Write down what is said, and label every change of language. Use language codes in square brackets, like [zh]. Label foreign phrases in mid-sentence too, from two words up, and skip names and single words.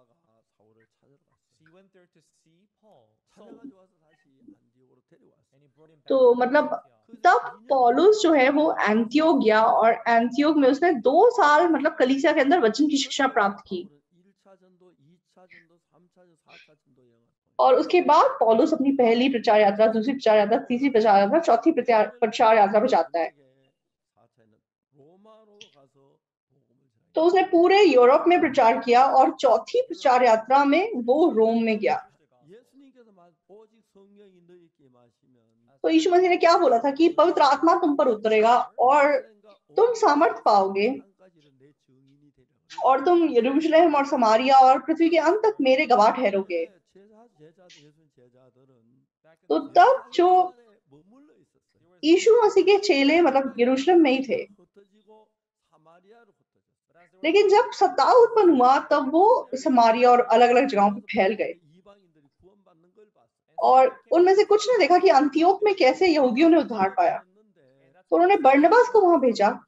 [hi] तो मतलब तब पौलुस जो है वो एंटियोक गया और एंटियोक में उसने 2 साल मतलब कलीसिया के अंदर वचन की शिक्षा प्राप्त की और उसके बाद पौलुस अपनी पहली प्रचार यात्रा, दूसरी प्रचार यात्रा, तीसरी प्रचार यात्रा, चौथी प्रचार यात्रा पर जाता है। तो उसने पूरे यूरोप में प्रचार किया और चौथी प्रचार यात्रा में वो रोम में गया। [ko] 오직 성령이 너희에게 임하시면 [hi] तो यीशु मसीह ने क्या बोला था कि पवित्र आत्मा तुम पर उतरेगा और तुम सामर्थ पाओगे और तुम यरूशलेम और समारिया और पृथ्वी के अंत तक मेरे गवाह ठहरोगे। तो तब जो यीशु मसीह के चेले मतलब यरूशलेम में ही थे, लेकिन जब सत्ता उत्पन्न हुआ तब वो समारिया और अलग अलग जगहों पर फैल गए और उनमें से कुछ ने देखा कि अंतियोक में कैसे यहूदियों ने उद्धार पाया, तो उन्होंने बरनबास को वहां भेजा।